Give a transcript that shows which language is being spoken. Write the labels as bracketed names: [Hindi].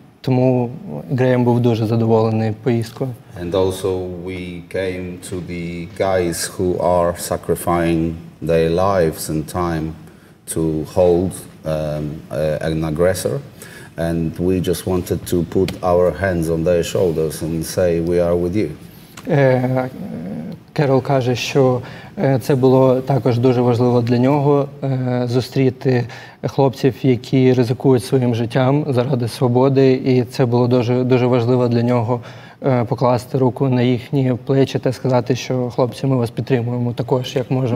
[Ukrainian] Тому Греєм був дуже задоволений поїздкою. [English] And also we came to the guys who are sacrificing their lives and time to hold an aggressor. And we just wanted to put our hands on their shoulders and say, we are with you. [Ukrainian] Керол каже, що це було також дуже важливо для нього зустріти хлопців, які ризикують своїм життям заради свободи, і це було дуже важливо для нього покласти руку на їхні плечі та сказати, що хлопці, ми вас підтримуємо також, як можемо.